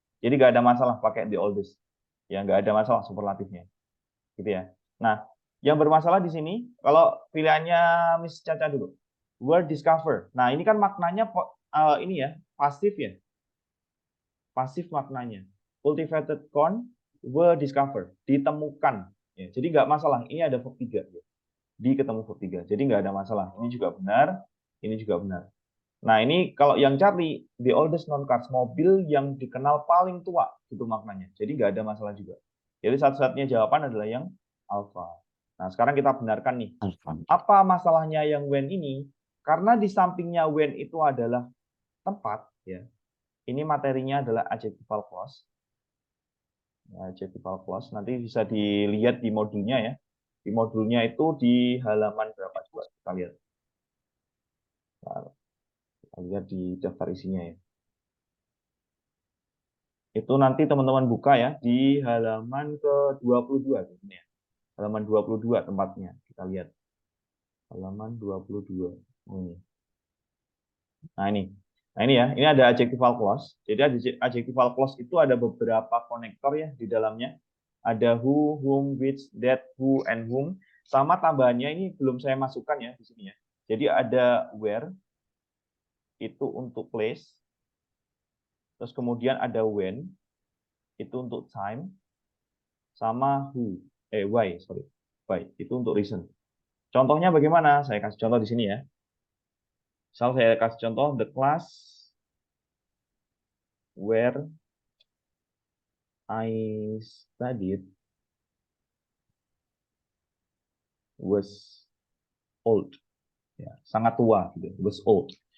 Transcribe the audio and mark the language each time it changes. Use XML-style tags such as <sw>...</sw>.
<id>Jadi nggak ada masalah pakai the oldest, ya nggak ada masalah superlatifnya, gitu ya. Nah, yang bermasalah di sini kalau pilihannya Miss Caca dulu,</id> <en>were discovered.</en> <id>Nah, ini kan maknanya ini ya, pasif ya, pasif maknanya.</id> <en>Cultivated corn were discovered,</en> <id>ditemukan. Ya, jadi nggak masalah. Ini ada verb 3. Ya. Di ketemu verb 3. Jadi nggak ada masalah. Ini juga benar, ini juga benar. Nah, ini kalau yang cari</id> <en>the oldest known cars,</en> <id>mobil yang dikenal paling tua, itu maknanya. Jadi nggak ada masalah juga. Jadi satu-satunya jawaban adalah yang alpha. Nah, sekarang kita benarkan nih. Alpha. Apa masalahnya yang when ini? Karena di sampingnya when itu adalah tempat, ya. Ini materinya adalah adjectival clause. Adjectival clause nanti bisa dilihat di modulnya ya. Di modulnya itu di halaman berapa coba kita lihat. Nah, kita lihat di daftar isinya ya. Itu nanti teman-teman buka ya di halaman ke-22 ya. Halaman 22 tempatnya. Kita lihat. Halaman 22. Ini. Nah, ini. Nah, ini ya. Ini ada adjectival clause. Jadi adjectival clause itu ada beberapa konektor ya di dalamnya. Ada who, whom, which, that, who, and whom. Sama tambahannya ini belum saya masukkan ya di sini ya. Jadi ada where itu untuk place. Terus kemudian ada when itu untuk time, sama why itu untuk reason. Contohnya bagaimana? Saya kasih contoh di sini ya. Misal saya kasih contoh</id> <en>the class where I studied was old,</en> <id>ya, sangat tua gitu,</id> <en>was old.</en>